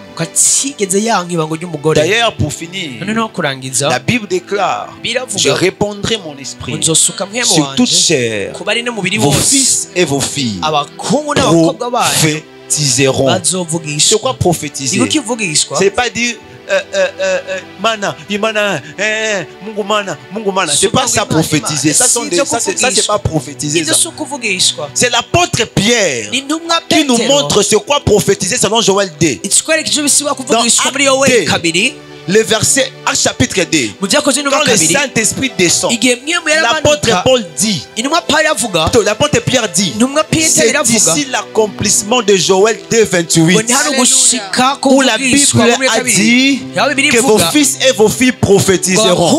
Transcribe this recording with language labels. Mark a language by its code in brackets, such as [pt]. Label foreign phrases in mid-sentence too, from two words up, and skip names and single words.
[fr] D'ailleurs, pour finir, la Bible déclare: je répandrai mon esprit sur toute chair, vos fils et vos filles prophétiseront. C'est quoi prophétiser? C'est pas dire mana, imana, mungu mana. C'est pas ça prophétiser. Ça c'est pas prophétiser. C'est l'apôtre Pierre qui nous montre ce quoi prophétiser selon Joël 2. Dans Actes 2, le verset à chapitre 2, quand le Saint-Esprit descend, l'apôtre Paul dit, l'apôtre Pierre dit, c'est ici l'accomplissement de Joël 2, 28, où la Bible a dit que vos fils et vos filles prophétiseront.